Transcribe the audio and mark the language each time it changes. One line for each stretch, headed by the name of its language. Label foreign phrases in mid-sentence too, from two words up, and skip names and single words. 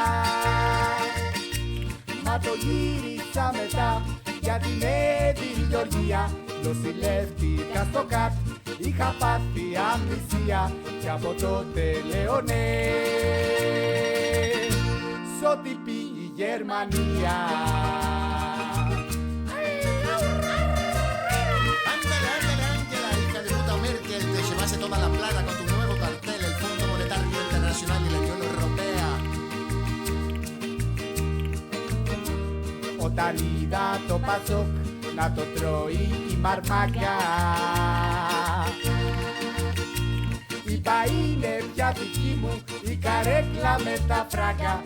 Greek: Μα το γύρισα μετά γιατί με την Γεωργία νοσηλεύτηκα στο ΚΑΤ, είχα πάθει αμνησία κι από τότε λέω ναι σ' ό,τι πει η Γερμανία.
Spanish: Toda la plata con tu nuevo cartel, el Fondo Monetario Internacional y la Unión Europea.
Greek: Όταν είδα το Πασόκ να το τρώει η μαρμάκα, είπα είναι πια δική μου η καρέκλα με τα φράγκα.